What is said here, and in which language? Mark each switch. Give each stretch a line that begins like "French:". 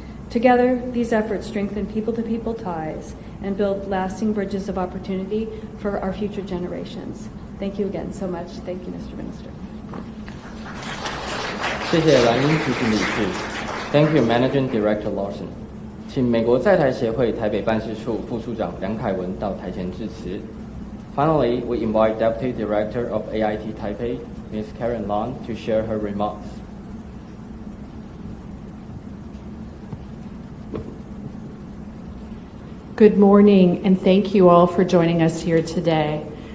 English: Together, these efforts strengthen people-to-people ties and build lasting bridges of opportunity for our future generations. Thank you again so much. Thank you, Mr. Minister.
Chinese: 谢谢蓝英执行理事。
English: Thank you, Managing Director Larson.
Chinese: 请美国在台协会台北办事处副处长梁凯文到台前致辞。
English: Finally, we invite Deputy Director of AIT Taipei, Ms. Karen Lan, to share her remarks. Good morning, and thank you all for joining us here today.